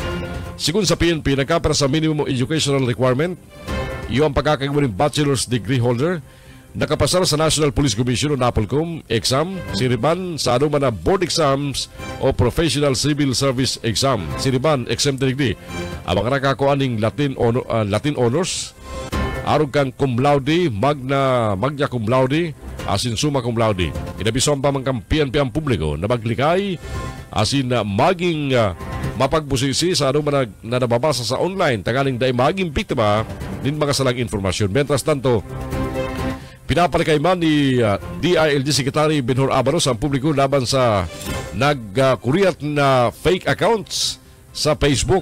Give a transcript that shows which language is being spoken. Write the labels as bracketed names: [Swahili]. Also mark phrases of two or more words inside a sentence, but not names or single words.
[Bikol] Sigun sa PNP, nagkapara sa [English] minimum educational requirement, [Bikol] iyo ang pagkakagawa ng [English] bachelor's degree holder [Bikol] nakapasar sa National Police Commission o NAPOLCOM exam, siriban sa anuman na [English] board exams [Bikol] o [English] professional civil service exam, [Bikol] siriban [English] exempted degree. [Bikol] Ang mga nakakuaning [English] Latin honors, [Bikol] arog kang [Latin] cum laude, magna cum laude, [Bikol] asin [Latin] summa cum laude. [Bikol] Inabison pa mga PNP ang publiko na maglikay, asin maging mapagbusisi sa anuman na nababasa sa online, tangaling dahil maging biktima din mga salang informasyon. [Spanish] Mientras tanto, [Bikol] pinapalikay man ni DILG Secretary Benhur Abalos ang publiko laban sa nagkuriyat na [English] fake accounts [Bikol] sa Facebook.